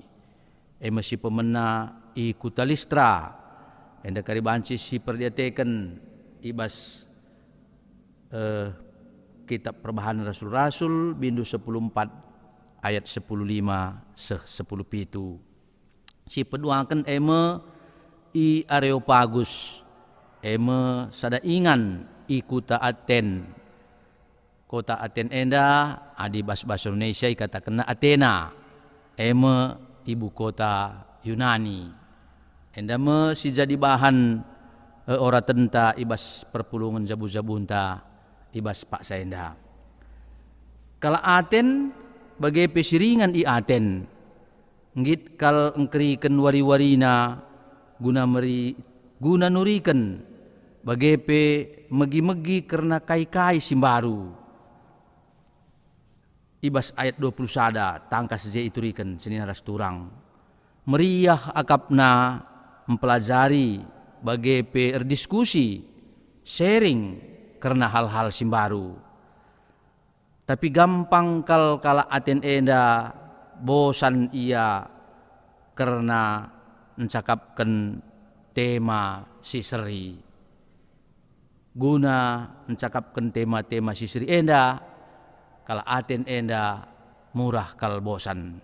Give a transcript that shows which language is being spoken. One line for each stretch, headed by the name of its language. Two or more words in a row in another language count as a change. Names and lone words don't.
Batak Karo: Masih pemena i kuta Listra enda kari banci si perdiateken ibas kitab perbahanan rasul-rasul bindu 10:4 ayat 10:5 seh 10:7. Si peduaken eme i Areopagus, eme sada ingan i kuta Aten. Kota Aten enda adi bahasa Indonesia katakan Athena, eme ibu kota Yunani. Enda me si jadi bahan ora tenta ibas perpulungan jabu-jabunta ibas pak saenda. Kala Aten bagai pesiringan i Aten, ngit kal engkeriken wari-warina guna nuriken bagai pe megi-megi karena kai-kai simbaru. Ibas ayat 20 sada tangkas je ituriken seninaras turang. Meriah akapna mempelajari bagai pe erdiskusi sharing karena hal-hal simbaru. Tapi gampang kala Aten enda bosan ia karena mencakapkan tema si seri. Guna mencakapkan tema-tema si seri enda kala Aten enda murah kal bosan.